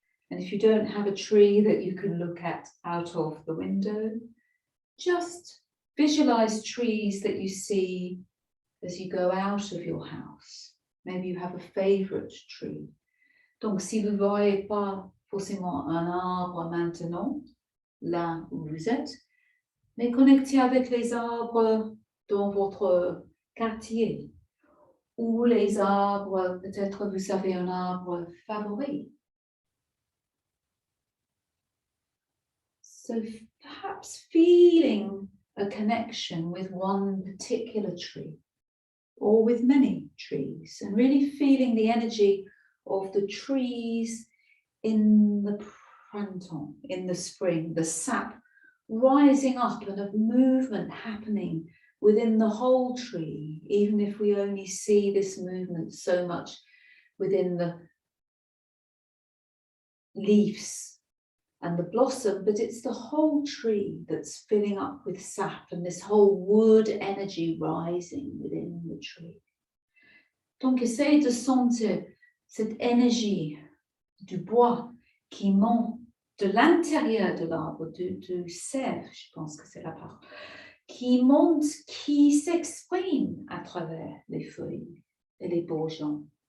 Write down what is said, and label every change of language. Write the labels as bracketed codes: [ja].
[en] And if you don't have a tree that you can look at out of the window, just visualize trees that you see as you go out of your house. Maybe you have a favorite tree. [fr] Donc, si vous ne voyez pas forcément un arbre maintenant, là où vous êtes, mais connectez avec les arbres dans votre quartier, ou les arbres, peut-être vous avez un arbre favori. [en] So perhaps feeling a connection with one particular tree or with many trees and really feeling the energy of the trees in the printemps, in the spring, the sap rising up and of movement happening within the whole tree, even if we only see this movement so much within the leaves and the blossom, but it's the whole tree that's filling up with sap and this whole wood energy rising within the tree. [fr] Donc, essayez de sentir cette énergie du bois qui monte de l'intérieur de l'arbre, du sève, je pense que c'est la part, qui monte, qui s'exprime à travers les feuilles et les bourgeons.